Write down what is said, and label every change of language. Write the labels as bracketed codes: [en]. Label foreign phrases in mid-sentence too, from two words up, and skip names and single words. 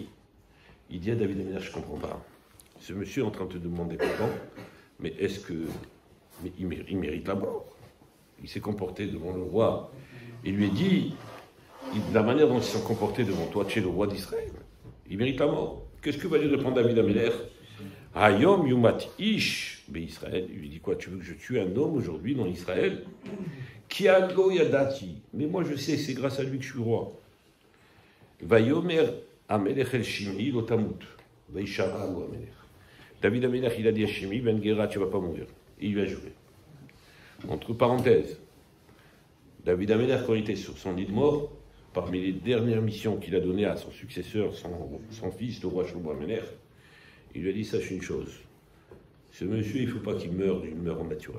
[fr] Il dit à David Améler, je ne comprends pas. Ce monsieur est en train de te demander pardon, mais est-ce que... Mais il mérite la mort. Il s'est comporté devant le roi. Il lui a dit, de la manière dont il s'est comporté devant toi, tu es le roi d'Israël. Il mérite la mort. Qu'est-ce que va lui répondre David Améler? [he] היום יומת איש בישראל. [fr] Il lui dit quoi? Tu veux que je tue un homme aujourd'hui dans Israël? [he] כי הלא ידעתי. [fr] Mais moi je sais, c'est grâce à lui que je suis roi. [he] ויאמר המלך אל שמעי לא תמות. וישבע לו המלך. [fr] David Améler, il a dit à Shimei ben Gera, tu ne vas pas mourir. Et il lui a juré. Entre parenthèses, David Améler, quand il était sur son lit de mort, parmi les dernières missions qu'il a données à son successeur, son fils, le roi Shlomo Améler, il lui a dit, sache une chose, ce monsieur, il ne faut pas qu'il meure d'une mort naturelle.